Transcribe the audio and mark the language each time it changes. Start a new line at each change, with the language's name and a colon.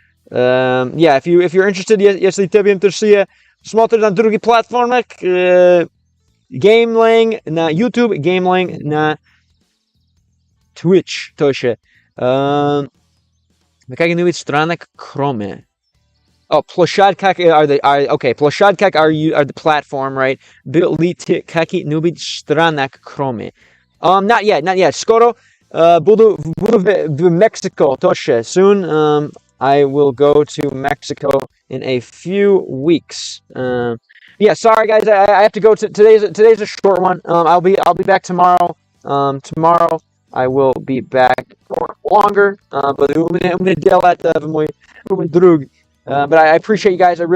English: Yeah, if you're interested,
Russian: если тебе интересует, смотри на других платформах, Gamelang на YouTube, Gamelang на Twitch тоже. В каких-нибудь странах, кроме.
English: Площадках площадках are the platform, right?
Russian: Были каких-нибудь странах, кроме.
English: Not yet.
Russian: Скоро буду в Mexico тоже.
English: Soon, I will go to Mexico in a few weeks. Yeah, sorry guys, I have to go. Today's a short one. I'll be back tomorrow. Tomorrow I will be back for longer. But I'm gonna deal at my drug. But I appreciate you guys.